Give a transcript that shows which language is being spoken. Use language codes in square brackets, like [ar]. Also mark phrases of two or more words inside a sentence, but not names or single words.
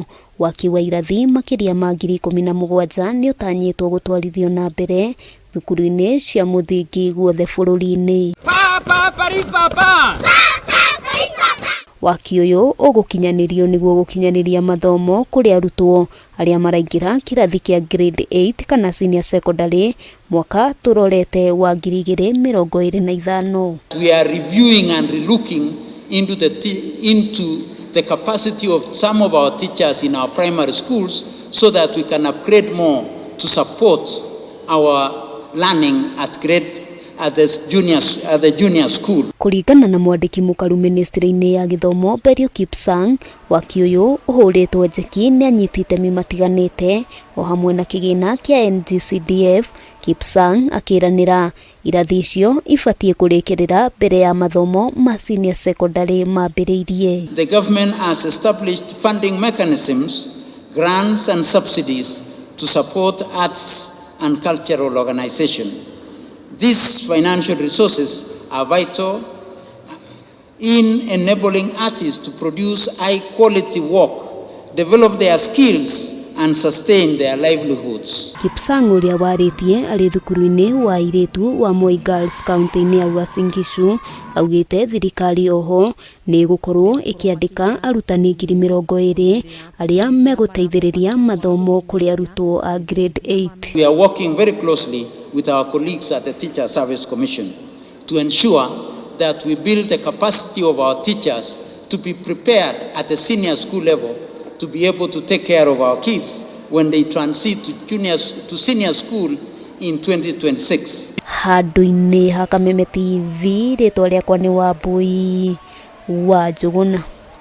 [ki] Waki wa irathi makĩria ma 17,000 nĩ ũtanyĩtwo gũtwarithio na mbere thukuru-inĩ cia mũthingi guothe bũrũri-inĩ. Waki ũyũ ũgũkinyanĩrio nĩguo gũkinyanĩria mathomo kũrĩ arutwo arĩa maraingĩra kĩrathi kĩa grade 8 kana [en] senior secondary [ki] mwaka tũrorete wa 2025. [en] We are reviewing and relooking into the capacity of some of our teachers in our primary schools so that we can upgrade more to support our learning at the junior school. [ki] Kũringana na mwandĩki mũkaru ministry-inĩ ya gĩthomo Berio Kipsang, waki ũyũ ũhũrĩtwo njeki nĩ anyiti itemi matiganĩte o hamwe na kĩgĩna kĩa NGCDF. Kipsang akĩranĩra irathi icio ibatiĩ kũrĩkĩrĩra mbere ya mathomo ma [en] senior secondary [ki] mambĩrĩirie. [en] The government has established funding mechanisms, grants and subsidies to support arts and cultural organizations. These financial resources are vital in enabling artists to produce high-quality work, develop their skills and sustain their livelihoods. [ki] Kipsang ũrĩa warĩtie arĩ thukuru-inĩ wa airĩtu wa Moi Girls County-inĩ ya Uasin Gishu augĩte thirikari oho nĩ gũkorwo ĩkĩandĩka arutani 20,000 arĩa megũteithĩrĩria mathomo kũrĩ arutwo a grade 8. [en] We are working very closely with our colleagues at the Teacher Service Commission to ensure that we build the capacity of our teachers to be prepared at the senior school level to be able to take care of our kids when they transit to senior school in 2026. [ki] Handũ-inĩ ha Kameme TV, rĩtwa rĩakwa nĩ Wambui wa Njũgũna.